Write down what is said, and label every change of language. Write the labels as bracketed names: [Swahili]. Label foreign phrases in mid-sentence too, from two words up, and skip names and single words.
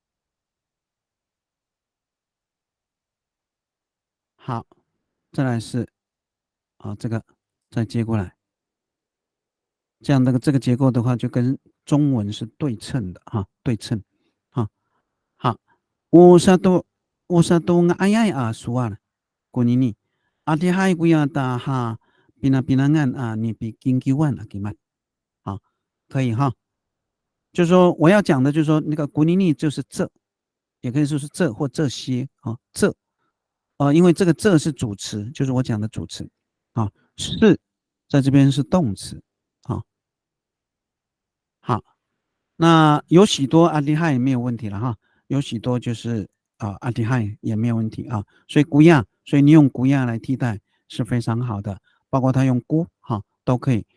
[Chinese] 好，再来是这个再接过来，这样这个结构的话，就跟中文是对称的对称好，我 [Amis] nga ayay sual kunini ati hai kuya ta ha pinangan ni pi kingkiwan akimat [Chinese] 好，可以哈，就是说我要讲的就是说那个古尼尼就是这，也可以说是这或这些这因为这个这是主词，就是我讲的主词是在这边是动词好，那有许多阿迪亥也没有问题了哈，有许多就是阿迪亥也没有问题所以古亚，所以你用古亚来替代是非常好的，包括他用孤都可以。